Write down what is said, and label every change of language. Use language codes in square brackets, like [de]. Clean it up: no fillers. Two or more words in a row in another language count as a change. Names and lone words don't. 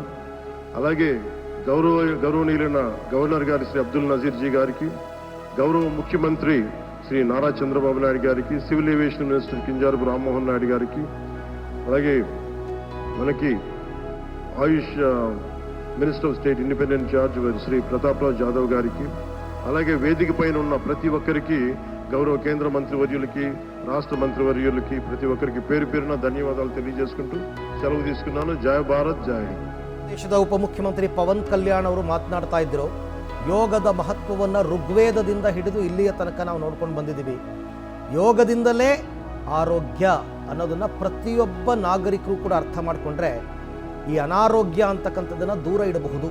[te] అలాగే గౌరవనీయులైన గవర్నర్ గారి శ్రీ అబ్దుల్ నజీర్ జీ గారికి, గౌరవ ముఖ్యమంత్రి శ్రీ నారా చంద్రబాబు నాయుడు గారికి, సివిల్ ఏవియేషన్ మినిస్టర్ కింజారపు రామ్మోహన్ నాయుడు గారికి, అలాగే మనకి ఆయుష్ మినిస్టర్ ఆఫ్ స్టేట్ ఇండిపెండెంట్ చార్జ్ శ్రీ ప్రతాప్రావు జాదవ్ గారికి, అలాగే వేదిక పైన ఉన్న ప్రతి ఒక్కరికి, గౌరవ కేంద్ర మంత్రివర్యులకి, రాష్ట్ర మంత్రివర్యులకి, ప్రతి ఒక్కరికి పేరు పేరున ధన్యవాదాలు తెలియజేసుకుంటూ సెలవు తీసుకున్నాను. [kn] జయ ಭಾರತ್, ಜಯ ಹಿಂದ್. ದೇಶದ ಉಪಮುಖ್ಯಮಂತ್ರಿ ಪವನ್ ಕಲ್ಯಾಣ್ ಅವರು ಮಾತನಾಡ್ತಾ ಇದ್ರು, ಯೋಗದ ಮಹತ್ವವನ್ನು ಋಗ್ವೇದದಿಂದ ಹಿಡಿದು ಇಲ್ಲಿಯ ತನಕ ನಾವು ನೋಡ್ಕೊಂಡು ಬಂದಿದ್ದೀವಿ. ಯೋಗದಿಂದಲೇ ಆರೋಗ್ಯ ಅನ್ನೋದನ್ನ ಪ್ರತಿಯೊಬ್ಬ ನಾಗರಿಕರು ಕೂಡ ಅರ್ಥ ಮಾಡಿಕೊಂಡ್ರೆ ಈ ಅನಾರೋಗ್ಯ ಅಂತಕ್ಕಂಥದ್ದನ್ನು ದೂರ ಇಡಬಹುದು.